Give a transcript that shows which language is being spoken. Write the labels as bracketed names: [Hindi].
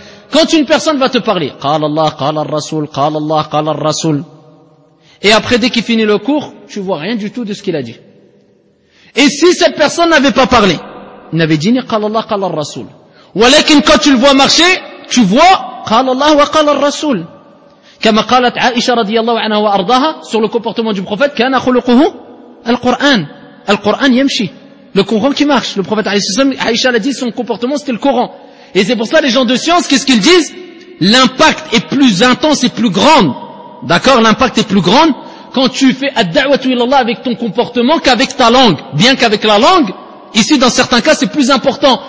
[French] Quand une personne va te parler, qala Allah, qala Rasul, qala Allah, qala Rasul, et après, dès qu'il finit le cours, tu vois rien du tout de ce qu'il a dit. Et si cette personne n'avait pas parlé, il n'avait dit ni qala Allah, qala Rasul. Walakin, quand tu le vois marcher, tu vois qala Allah wa qala Rasul. [Arabic] كما قالت عائشة رضي الله عنها وأرضاها [French] sur le comportement du prophète [Arabic] كان خلقه القرآن. القرآن يمشي. [French] Le Coran qui marche. Le prophète Aïcha l'a dit, son comportement c'était le Coran. Et c'est pour ça les gens de science, qu'est-ce qu'ils disent? L'impact est plus intense et plus grand. D'accord? L'impact est plus grand quand tu fais ad-da'watu ilallah avec ton comportement qu'avec ta langue. Bien qu'avec la langue, ici dans certains cas c'est plus important.